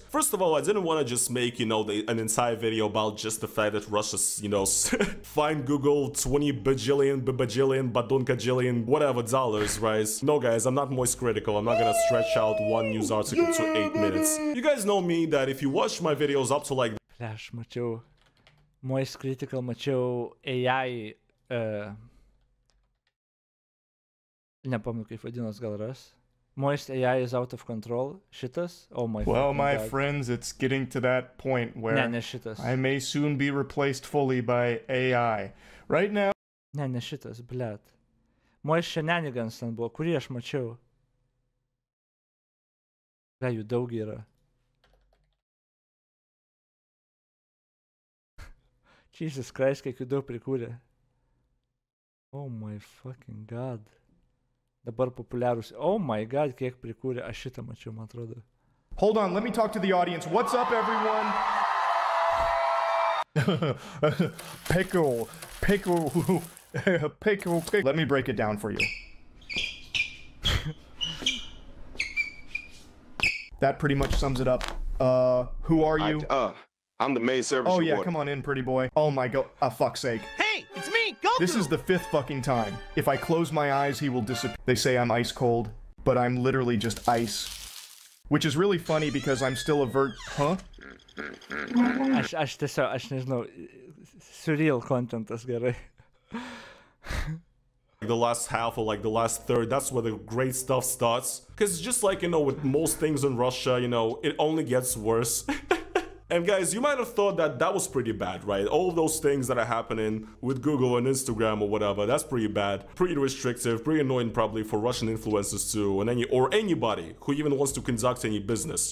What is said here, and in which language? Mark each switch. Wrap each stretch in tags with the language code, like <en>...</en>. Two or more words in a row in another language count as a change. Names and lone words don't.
<en>First of all, I didn't want to just make, you know, an entire video about just the fact that Russia's, you know, find Google 20 bajillion, badunkajillion, whatever dollars, right? No, guys, I'm not moist critical. I'm not gonna stretch out one news article to 8 minutes. You guys know me that if you watch my videos up to like...</en> <lt>Flash, mačiau. Moist critical, mačiau AI, nepamenu kaip vadinos, gal ras.</lt> <en>Moist AI is out of control. Šitas? Oh my god. Well, my friends, it's getting to that point where</en> <lt>ne šitas.</lt> <en>I may soon be replaced fully by AI. Right now...</en> <lt>Ne šitas, blet. Moist shenanigans ten buvo, kurį aš mačiau. Jų daug yra.</lt> <en>Jesus Christ,</en> <lt>kiek jų daug prikūrė.</lt> <en>Oh my fucking god.</en> <lt>Dabar populiarus.</lt> <en>Oh my god,</en> <lt>kiek prikūrė. Aš šitą mačiau, man atrodo.</lt> <en>Hold on, let me talk to the audience. What's up, everyone? Pickle. Let me break it down for you. That pretty much sums it up. Who are you? I'm the main service. Oh yeah, come on in, pretty boy. Oh my god, fuck's sake. Hey, it's me, Goku! This is the 5th fucking time. If I close my eyes, he will disappear. They say I'm ice cold, but I'm literally just ice. Which is really funny because I'm still a Huh?</en> <lt>Aš tiesiog, aš nežinau, Surreal contentas, gerai.</lt> <en>The last half or like the last third, that's where the great stuff starts. Because just like, you know, with most things in Russia, you know, it only gets worse. And guys, you might have thought that that was pretty bad, right? All of those things that are happening with Google and Instagram or whatever, that's pretty bad, pretty restrictive, pretty annoying probably for Russian influencers too, and anybody who even wants to conduct any business.</en>